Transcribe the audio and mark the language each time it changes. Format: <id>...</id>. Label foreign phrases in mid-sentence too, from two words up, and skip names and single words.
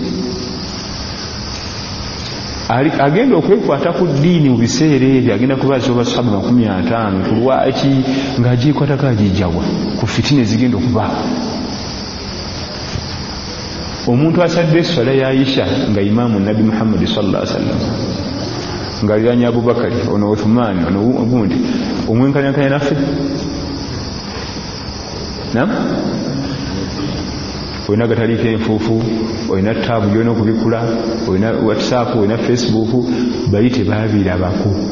<lg>Agenda okwekwata ku ddiini mu biseera ebyo agenda kubaza basahaba 50 kulwaki ng'agikwatako agijjawa ku fitina ezigenda okubaawo. Omuntu asadde esswala ya Aisha nga imaamu Nabi Muhammad</lg> <ar>صلى الله عليه وسلم</ar> <lg>ng'aliranye Abubakari ono Uthman ono ogundi omwenkanyakanya naffe olina gataliiko enfuufu, olina taabu gyolina okubikula, olina WhatsApp, olina Facebook, bali tebaabirabako.</lg>